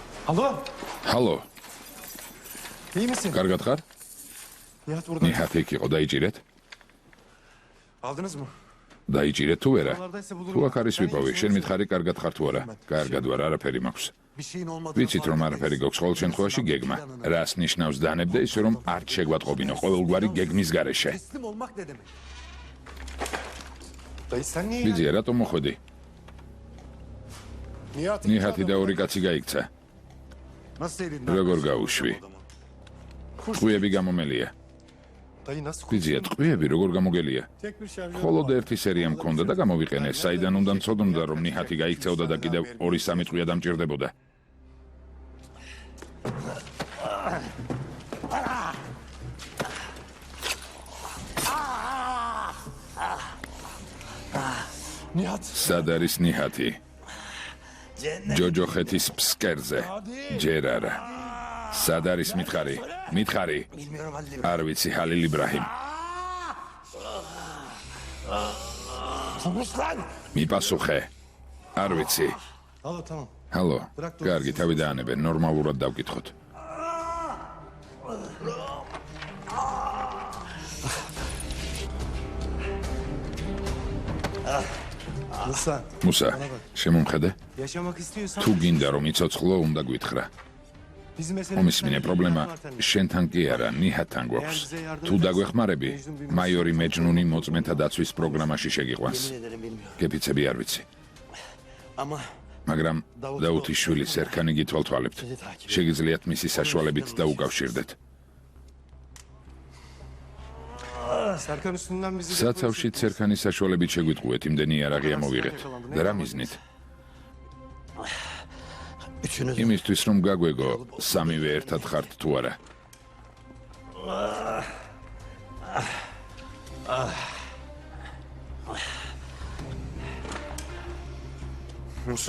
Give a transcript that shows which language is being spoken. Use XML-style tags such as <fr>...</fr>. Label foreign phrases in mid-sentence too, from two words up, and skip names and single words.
<tr>Alo.</tr> <ka>ჰალო,</ka> <tr>İyi misin?</tr> <ka>კარგად ხარ?</ka> <tr>Nihat burada.</tr> <ka>ნიჰათი იქ იყო, დაიჭირეთ?</ka> <tr>Aldınız mı?</tr> <ka>დაიჭირეთ თუ არა?</ka> <tr>Oralardaysa</tr> <ka>თუ</ka> <tr>bulurum.</tr> <ka>აქ არის ვიპოვე, შენ მითხარი კარგად ხარ თუ არა? კარგად ვარ, არაფერი მაქვს.</ka> <tr>Bir şeyin olmadığı.</tr> <ka>ვიცით რომ არაფერი გვაქვს ყოველ შემთხვევაში გეგმა. რას ნიშნავს დანებდა ის რომ არ შეგვატყობინო ყოველგვარი გეგმის გარეშე.</ka> <tr>Teslim olmak ne demek? Dayı sen niye</tr> <ka>ბიძია, რატომ მოხვედი? Nihat ნიჰათი და ორი კაცი გაიქცა.</ka> <tr>Nasıl elinden?</tr> <ka>როგორ გაუშვი? ტყვიები გამომელია.</ka> <tr>Dayı nasıl</tr> <ka>ბიძია, ტყვიები როგორ გამოგელია?</ka> <tr>tek bir şarjör</tr> <ka>მხოლოდ ერთი სერია მქონდა და გამოვიყენე. საიდან უნდა მცოდნოდა რომ ნიჰათი გაიქცეოდა და კიდევ 2-3 ტყვია დამჭირდებოდა. Nihat. სად არის ნიჰათი? ჯოჯოხეთის ფსკერზე. ჯერ არა. სად არის მითხარი? მითხარი.</ka> <tr>Bilmiyorum Halil.</tr> <ka>არ ვიცი, ჰალილ იბრაჰიმ.</ka> <tr>Konuş lan.</tr> <ka>მიპასუხე. არ ვიცი.</ka> <tr>Alo tamam.</tr> <ka>ჰალო. კარგი, თავი დაანებე, ნორმალურად დავკითხოთ. Musa. მუსა, შემომხედე?</ka> <tr>Yaşamak istiyorsan</tr> <ka>თუ გინდა რომ იცოცხლო, უნდა გვითხრა.</ka> <tr>bizim meselemiz</tr> <ka>ომისმინე პრობლემა შენთან კი არა, ნიჰათთან გვაქვს. თუ დაგვეხმარები, მაიორი მეჯნუნი მოწმენთა დაცვის პროგრამაში შეგიყვანს.</ka> <tr>Yemin ederim bilmiyorum.</tr> <ka>გეფიცები არ ვიცი.</ka> <tr>Ama</tr> <ka>მაგრამ დაუთის შვილი სერქანი გითვალთვალებთ. შეგიძლიათ მისი საშუალებით დაუკავშირდეთ.</ka> <tr>Serkan üstünden bizi</tr> <ka>საცავშით სერქანის საშუალებით შეგვიტყუეთ, იმდენი იარაღი ამოვიღეთ. და რა მიზნით?</ka> <tr>üçünüz</tr> <ka>იმისთვის რომ გაგვეგო, სამივე ერთად ხართ თუ არა. Musa.</ka>